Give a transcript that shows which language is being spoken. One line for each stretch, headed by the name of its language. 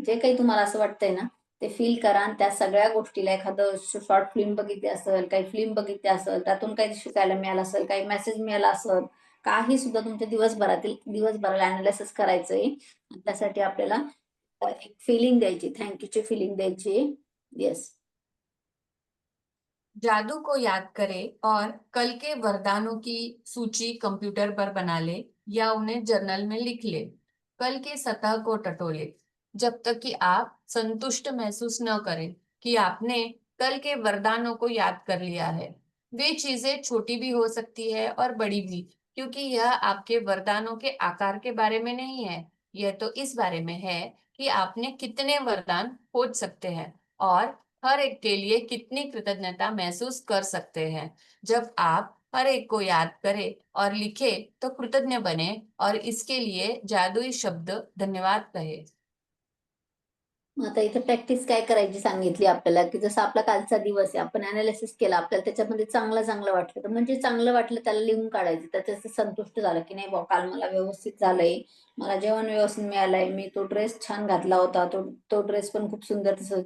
Marathi: जे काही तुम्हाला असं वाटतंय ना, ते फील करा आणि त्या सगळ्या गोष्टीला एखादं शॉर्ट फिल्म बघितली असेल, काही फिल्म बघितली असेल, त्यातून काही शिकायला मिळालं असेल, काही मेसेज मिळाला असेल, काही सुद्धा तुमच्या दिवसभराला अनालिसिस करायचंय. आणि त्यासाठी आपल्याला एक फिलिंग द्यायची, थँक फिलिंग द्यायची.
English: Yes.
Hindi: जादू को याद करें और कल के वरदानों की सूची कंप्यूटर पर बना ले या उन्हें जर्नल में लिख ले। कल की सतह को टटोले जब तक कि आप संतुष्ट महसूस न करें कि आपने कल के वरदानों को याद कर लिया है। वे चीजें छोटी भी हो सकती है और बड़ी भी, क्योंकि यह आपके वरदानों के आकार के बारे में नहीं है। यह तो इस बारे में है कि आपने कितने वरदान खोज सकते हैं और हर एक के लिए कितनी कृतज्ञता महसूस कर सकते हैं। जब आप हर एक को याद करें और लिखे तो कृतज्ञ बने और इसके लिए जादुई शब्द धन्यवाद कहे।
Marathi: मग आता इथे प्रॅक्टिस काय करायची सांगितली आपल्याला, की जसं आपला कालचा दिवस आहे, आपण अनालिसिस केला, आपल्याला त्याच्यामध्ये चांगलं वाटलं, तर म्हणजे चांगलं वाटलं त्याला लिहून काढायचं. त्याचं संतुष्ट झालं, की नाही बुवा काल मला व्यवस्थित झालंय, मला जेवण व्यवस्थित मिळालंय, मी तो ड्रेस छान घातला होता, तो तो ड्रेस पण खूप सुंदर दिसत.